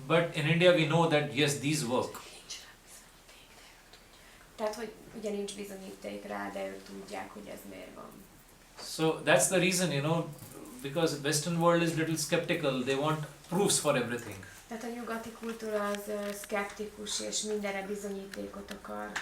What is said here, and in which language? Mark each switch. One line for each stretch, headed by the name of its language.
English: But in India we know that yes, these work.
Hungarian: Tehát, hogy ugye nincs bizonyíték rá, de ők tudják, hogy ez miért van.
English: So that's the reason, because Western world is little skeptical. They want proofs for everything.
Hungarian: Tehát a nyugati kultúra az szkeptikus és mindenre bizonyítékot akar.